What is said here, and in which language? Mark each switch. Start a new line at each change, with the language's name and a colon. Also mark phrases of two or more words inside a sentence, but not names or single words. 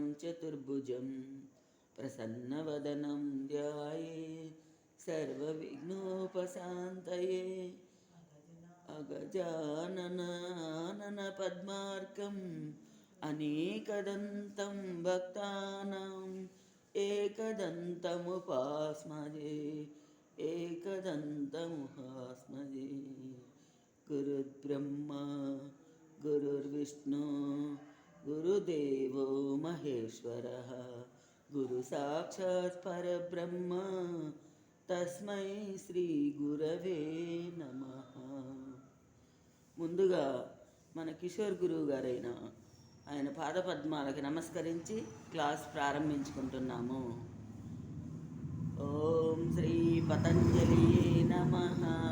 Sanskrit: चतुर्भुजं प्रसन्नवदनं ध्याये सर्वविघ्नोपशान्तये अगजाननाननपद्मार्कम् अनेकदन्तं भक्तानाम् एकदन्तमुपास्महे एकदन्तमुपास्महे। गुरुर्ब्रह्मा गुरुर्विष्णु गुरुदेवो महेश्वरः गुरुसाक्षात् परब्रह्म తస్మై శ్రీ గురవే నమః.
Telugu: ముందుగా మన కిషోర్ గురువు గారైన ఆయన పాదపద్మాలకు నమస్కరించి క్లాస్ ప్రారంభించుకుంటున్నాము.
Sanskrit: ఓం శ్రీ పతంజలి నమః.